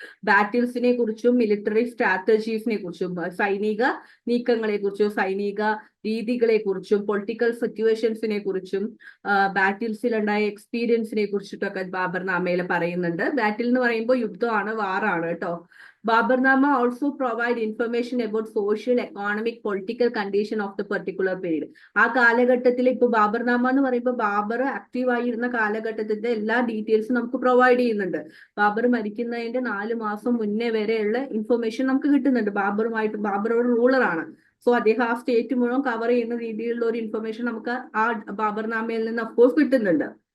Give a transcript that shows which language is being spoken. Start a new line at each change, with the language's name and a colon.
Malayalam: ബാറ്റിൽസിനെ കുറിച്ചും മിലിറ്ററി സ്ട്രാറ്റജീസിനെ കുറിച്ചും, സൈനിക നീക്കങ്ങളെ കുറിച്ചും, സൈനിക രീതികളെ കുറിച്ചും, പൊളിറ്റിക്കൽ സിറ്റുവേഷൻസിനെ കുറിച്ചും, ബാറ്റിൽസിലുണ്ടായ എക്സ്പീരിയൻസിനെ കുറിച്ചിട്ടൊക്കെ ബാബർ നാമയിൽ പറയുന്നുണ്ട്. ബാറ്റിൽ എന്ന് പറയുമ്പോൾ യുദ്ധമാണ്, വാറാണ് കേട്ടോ.
English: Babarnama also provide information about social, economic, political condition of the particular period.
Malayalam: ആ കാലഘട്ടത്തിൽ ഇപ്പൊ ബാബർനാമ എന്ന് പറയുമ്പോൾ ബാബർ ആക്റ്റീവ് ആയിരുന്ന കാലഘട്ടത്തിന്റെ എല്ലാ ഡീറ്റെയിൽസും നമുക്ക് പ്രൊവൈഡ് ചെയ്യുന്നുണ്ട്. ബാബർ മരിക്കുന്നതിന്റെ 4 മാസം മുന്നേ വരെയുള്ള ഇൻഫർമേഷൻ നമുക്ക് കിട്ടുന്നുണ്ട്. ബാബർ ഒരു റൂളറാണ്. സോ അദ്ദേഹം ആ സ്റ്റേറ്റ് മുഴുവൻ കവർ ചെയ്യുന്ന രീതിയിലുള്ള ഒരു ഇൻഫർമേഷൻ നമുക്ക് ആ ബാബർനാമയിൽ നിന്ന് അഫ്കോഴ്സ് കിട്ടുന്നുണ്ട്.